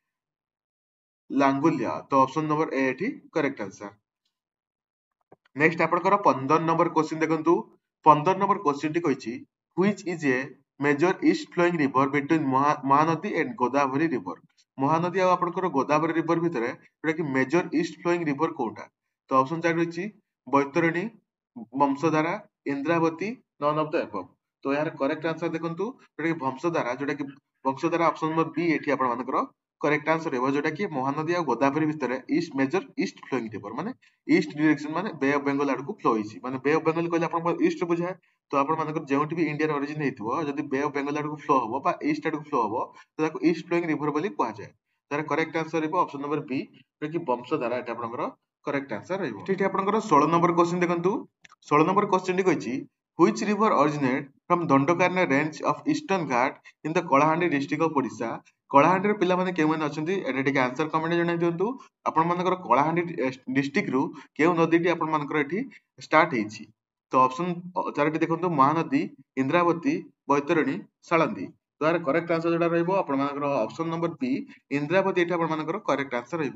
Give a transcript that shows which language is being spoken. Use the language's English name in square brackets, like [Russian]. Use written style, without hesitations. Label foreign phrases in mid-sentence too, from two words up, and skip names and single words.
[Odia] ଲାଙ୍ଗୁଲିଆ। ତ [English] option number A [Odia] ଏଠି [English] correct answer. [Odia] ନେକ୍ସଟ ଆପଣଙ୍କର 15 [English] number question [Odia] ଦେଖନ୍ତୁ। [English] 15 number question [Odia] ଟି କହିଛି [English] which is a major east flowing river between ମହାନଦୀ and ଗୋଦାବରୀ river। [Odia] ମହାନଦୀ ଆଉ ଆପଣଙ୍କର ଗୋଦାବରୀ ରିଭର ଭିତରେ ଯୋଉଟା କି [English] major east flowing river [Odia] କୋଉଟା? ତ ଅପସନ 4 ରହିଛି ବୈତରଣୀ, ବଂଶଧାରା, ଇନ୍ଦ୍ରାବତୀ, [English] none of the above. [Odia] ତ ଏହାର [English] correct answer [Odia] ଦେଖନ୍ତୁ ଯୋଉଟା କି ବଂଶଧାରା, ଯୋଉଟା କି ବଂଶଧାରା [English] option number B [Odia] ଏଠି ଆପଣମାନଙ୍କର [English] correct answer [Odia] ହେବ, ଯୋଉଟା କି ମହାନଦୀ ଆଉ ଗୋଦାବରୀ ଭିତରେ [English] east major east flowing river, [Odia] ମାନେ [English] east direction [Odia] ମାନେ [English] Bay of Bengal [Odia] ଆଡକୁ ଫ୍ଲୋ ହେଇଛି। ମାନେ [English] Bay of Bengal [Odia] କହିଲେ ଆପଣଙ୍କର ଇଷ୍ଟ ବୁଝାଏ। ତ ଆପଣମାନଙ୍କର ଯେଉଁଠି ବି ଇଣ୍ଡିଆର ଅରିଜିନ ହେଇଥିବ, ଯଦି [English] Bay of Bengal [Odia] ଆଡକୁ ଫ୍ଲୋ ହବ ବା ଇଷ୍ଟ ଆଡକୁ ଫ୍ଲୋ ହବ, ତ ତାକୁ [English] east flowing river [Odia] ବୋଲି କୁହାଯାଏ। ତାର [English] correct answer [Odia] ରହିବ [English] option number B, [Odia] ଯୋଉଟା କି ବଂଶଧାରା ଏଟା ଆପଣଙ୍କର [English] correct answer [Odia] ରହିବ। ଏଠି ଆପଣଙ୍କର 16 [English] number question [Odia] ଦେଖନ୍ତୁ। [English] 16 number question [Odia] ଟି କହିଛି [English] which river originate from ଦଣ୍ଡକାରଣ୍ୟ range of eastern ghat in the କଳାହାଣ୍ଡି district of ଓଡ଼ିଶା। [Odia] କଳାହାଣ୍ଡିର ପିଲାମାନେ କେଉଁମାନେ ଅଛନ୍ତି ଏଟା ଟିକେ [English] answer comment [Odia] ଜଣାଇ ଦିଅନ୍ତୁ। ଆପଣମାନଙ୍କର କଳାହାଣ୍ଡି [English] districtru [Odia] କେଉଁ ନଦୀଟି ଆପଣମାନଙ୍କର ଏଠି ଷ୍ଟାର୍ଟ ହେଇଛି? ତ [English] option 4ti [Odia] ଦେଖନ୍ତୁ ମହାନଦୀ, ଇନ୍ଦ୍ରାବତୀ, ବୈତରଣୀ, ଶାଳନ୍ଦୀ। ତ ଏହାର [English] correct answer [Odia] ଯୋଉଟା ରହିବ ଆପଣମାନଙ୍କର [English] option number B, [Odia] ଇନ୍ଦ୍ରାବତୀ ଏଠି ଆପଣମାନଙ୍କର [English] correct answer [Odia] ରହିବ।